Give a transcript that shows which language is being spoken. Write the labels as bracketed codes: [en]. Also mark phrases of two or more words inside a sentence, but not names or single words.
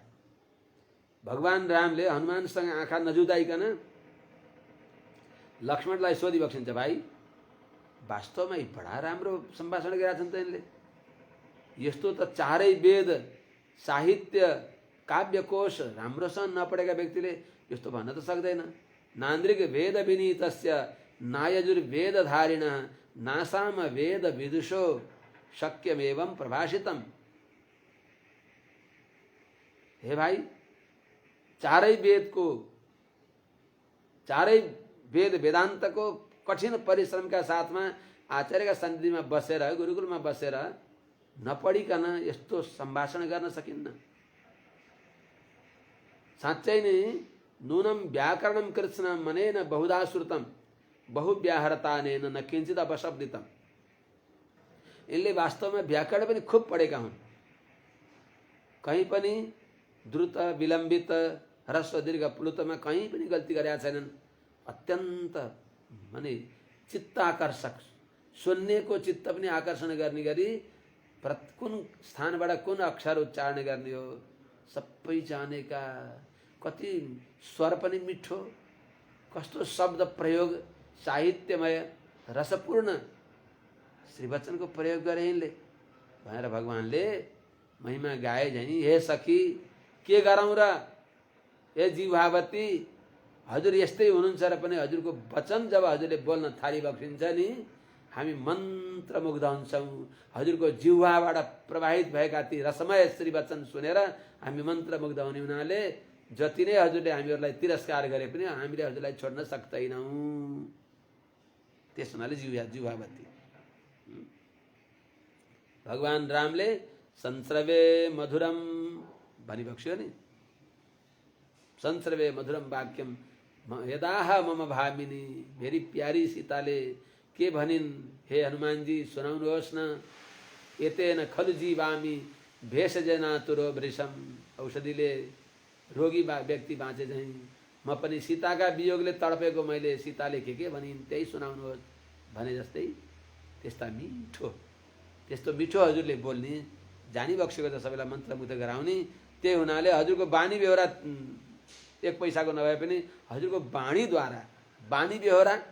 [ne] भगवान रामले हनुमानसँग आँखा नजुदाइकन लक्ष्मणलाई सोधिबक्सिन्छ भाइ वास्तवमा बडा राम्रो सम्भाषण गरेका छन् त यिनले यस्तो त चारै वेद साहित्य काव्यकोश राम्रोसँग नपढेका व्यक्तिले यस्तो भन्न त सक्दैन। [sa] नान्द्रिक वेद विनीतस्य नायजुर्वेदधारिण नासाम वेद विदुषो शक्यमेवं प्रभाषितम। [ne] हे भाइ चारै वेद वेदान्तको कठिन परिश्रमका साथमा आचार्यका सन्निधिमा बसेर गुरुकुलमा बसेर नपढिकन यस्तो सम्भाषण गर्न सकिन्न। साँच्चै नै [sa] नूनम व्याकरणम कृत्स्न मनेन बहुधा श्रुतम बहुव्याहरतानेन न किंचित अपशब्दितम। [ne] इनले वास्तवमा व्याकरण पनि खूब पढेका हुन् कहीं पनि द्रुत विलम्बित ह्रस्व दीर्घ प्लुतमा कहीं पनि गल्ती गरेका छैनन्। अत्यन्त माने चित्ताकर्षक सुन्नेको चित्त पनि आकर्षण गर्ने गरी कुन स्थानबाट कुन अक्षर उच्चारण गर्ने हो सबै जानेका कति स्वर पनि मिठो कस्तो शब्द प्रयोग साहित्यमय रसपूर्ण श्रीवचनको प्रयोग गरे यिनले भनेर भगवानले महिमा गाए झैं हे सखी के गरौँ र हे जिह्वावती हजुर यस्तै हुनुहुन्छ र पनि हजुरको वचन जब हजुरले बोल्न थालिबक्सिन्छ नि हामी मन्त्रमुग्ध हुन्छौँ। हजुरको जिह्वाबाट प्रवाहित भएका ती रसमय श्रीवचन सुनेर हामी मन्त्रमुग्ध हुने हुनाले जति नै हजुरले हामीहरूलाई तिरस्कार गरे पनि हामीले हजुरलाई छोड्न सक्दैनौँ। त्यस हुनाले जिह्वावती भगवान रामले [sa] संस्रवे मधुरम [ne] भनिबक्स्यो नि [sa] संस्रवे मधुरम वाक्यम यदाह मम भामिनी, [ne] मेरी प्यारी सीताले के भनिन्, हे हनुमानजी सुनाउनुहोस् न। [sa] एतेन खलु जीवामी भेषजना तुरो वृषम, [ne] औषधिले रोगी व्यक्ति बाँचे झैँ म पनि सीताका वियोगले तडपेको मैले सीताले के भनिन् त्यही सुनाउनुहोस् भने जस्तै त्यस्ता मिठो, त्यस्तो मिठो हजुरले बोल्ने, जानी बक्सेको त सबैलाई मन्त्रमुग्ध गराउने, त्यही हुनाले हजुरको बानी बेहोरा एक पैसाको नभए पनि हजुरको बाणीद्वारा, बानी बेहोरा